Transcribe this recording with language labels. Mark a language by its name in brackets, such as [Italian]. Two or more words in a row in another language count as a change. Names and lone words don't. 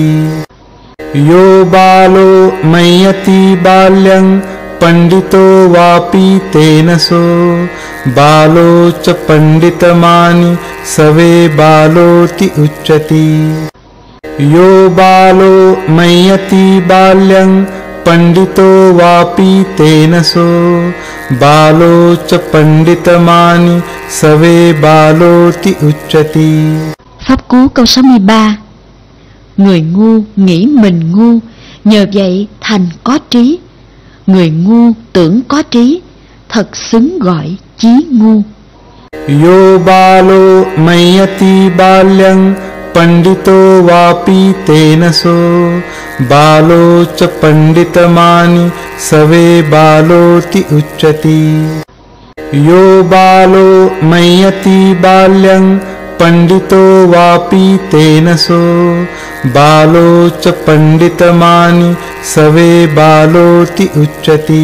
[Pali] यो बालो मय्यति बाल्यं पंडितो वापि तेन सो बालो च पंडितमानि सवे बालोति उच्यति। यो बालो मय्यति बाल्यं पंडितो वापि तेन सो बालो च पंडितमानि सवे बालोति उच्यति। [Vietnamese] Pháp cú câu 63. Người ngu nghĩ mình ngu, nhờ vậy thành có trí. Người ngu tưởng có trí, thật xứng gọi chí ngu. [Pali] Yo balo mय्यति बाल्यं पंडितो वापि तेन सो बालो च पंडितमानि सवे बालोति उच्यति। यो बालो मय्यति बाल्यं पंडितो वापि तेन सो बालो च पंडितमानि सवे बालोति उच्यति।